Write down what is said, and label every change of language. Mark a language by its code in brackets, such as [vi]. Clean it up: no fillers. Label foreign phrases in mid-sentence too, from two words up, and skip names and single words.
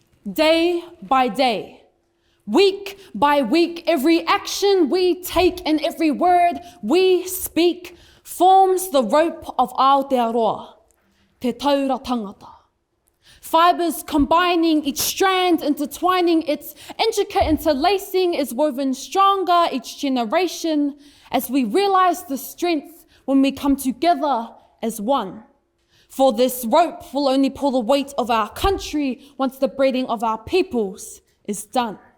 [en] day by day, week by week, every action we take and every word we speak forms the rope of Aotearoa, [mi] te taura tangata. [en] Fibers combining, each strand intertwining, its intricate interlacing is woven stronger each generation as we realize the strength when we come together as one. For this rope will only pull the weight of our country once the braiding of our peoples is done.